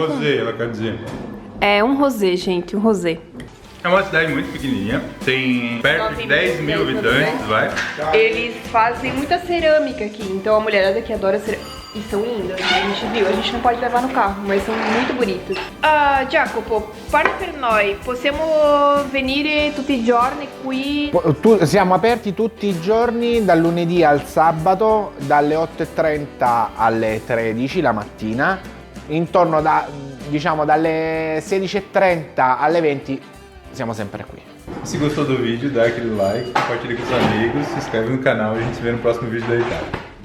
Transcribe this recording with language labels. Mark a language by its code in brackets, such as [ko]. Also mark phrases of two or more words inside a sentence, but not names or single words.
[pt] Rosé, ela quer dizer. É um rosé, gente, um rosé. É uma cidade muito pequenininha, tem perto de 10 mil habitantes, vai. Eles fazem muita cerâmica aqui, então a mulherada aqui adora cerâmica. E são lindas, a gente viu, a gente não pode levar no carro, mas são muito bonitas. [it] Jacopo, parla per noi, possiamo venire tutti i giorni qui? Siamo aperti tutti i giorni, dal lunedì al sabato, dalle 8:30 alle 13 la mattina, intorno dalle 16:30 alle 20 siamo sempre qui. [pt] Se gostou do vídeo, dá aquele like, compartilha com os amigos, se inscreve no canal e a gente se vê no próximo vídeo da Itália.